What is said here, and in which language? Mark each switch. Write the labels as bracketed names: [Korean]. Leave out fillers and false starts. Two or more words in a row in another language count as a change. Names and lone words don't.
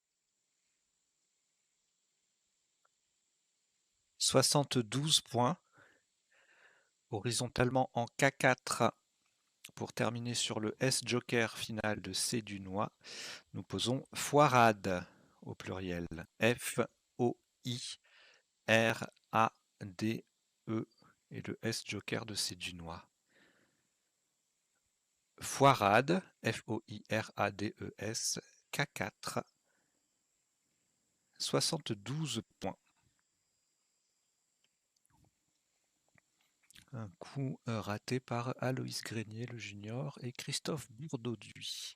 [French] « 72 points. Horizontalement en K4, pour terminer sur le S-joker final de C du noix, nous posons foirade au pluriel. F-O-I-R-A-D-E et le S-joker de C du noix. Foirade, F-O-I-R-A-D-E-S, K4, 72 points. Un coup raté par Aloïs Grenier, le junior, et Christophe Bourdauduit.